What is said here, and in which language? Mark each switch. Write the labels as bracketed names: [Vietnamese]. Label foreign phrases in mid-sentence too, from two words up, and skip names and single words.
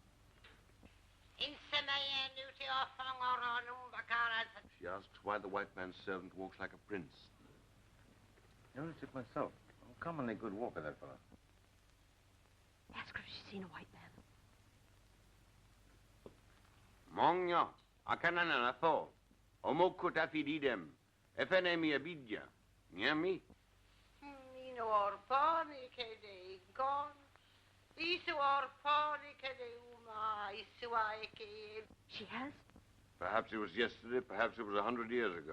[English] She asks why the white man's servant walks like a prince. Noticed it myself. Uncommonly good walker, that fellow. Ask her if she's seen a white man. Mongya, akanana tho, omokuta fididem, efenemi abidja, nyami. She has? Perhaps it was yesterday, perhaps it was 100 years ago.